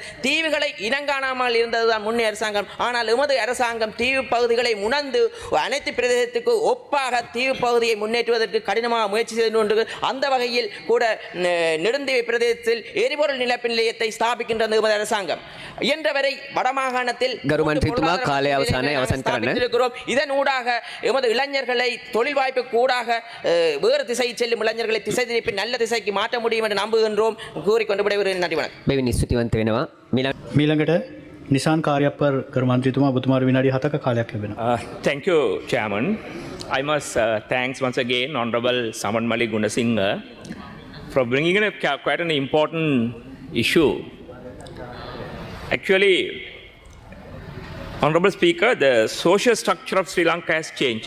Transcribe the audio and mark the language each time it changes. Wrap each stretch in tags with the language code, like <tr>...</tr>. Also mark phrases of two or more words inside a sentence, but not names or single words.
<ta>தீவுகளை இனங்காணாமல் இருந்ததுதான் முன்னே அரசாங்கம். ஆனால் எமது அரசாங்கம் தீவு பகுதிகளை உணர்ந்து அனைத்து பிரதேசத்துக்கு ஒப்பாக தீவு பகுதியை முன்னேற்றுவதற்கு கடினமாக முயற்சி செய்து கொண்டு அந்த வகையில் கூட நெடுந்தீவு பிரதேசத்தில் எரிபொருள் நிலப்பு நிலையத்தை ஸ்தாபிக்கின்றது அரசாங்கம். இயன்றவரை வடமாகாணத்தில் இதன் ஊடாக எமது இளைஞர்களை தொழில் வாய்ப்பு கூடாக வேறு திசை செல்லும் இளைஞர்களை திசை திருப்பி நல்ல திசைக்கு மாற்ற முடியும் என்று நம்புகின்றோம். கூறிக்கொண்டு விடைபெறுகிறேன். நன்றி, வணக்கம்.</ta> <si>මීළඟට නිසාන් කාර්යපර් කරු මන්ත්‍රීතුමා ඔබතුමාට විනාඩි 7ක කාලයක් ලැබෙනවා.</si> <en>Thank you, Chairman. I must thanks once again Honorable Samanmali Gunasinghe for bringing in quite an important issue. Actually, Honorable Speaker, the social structure of Sri Lanka has changed.</en>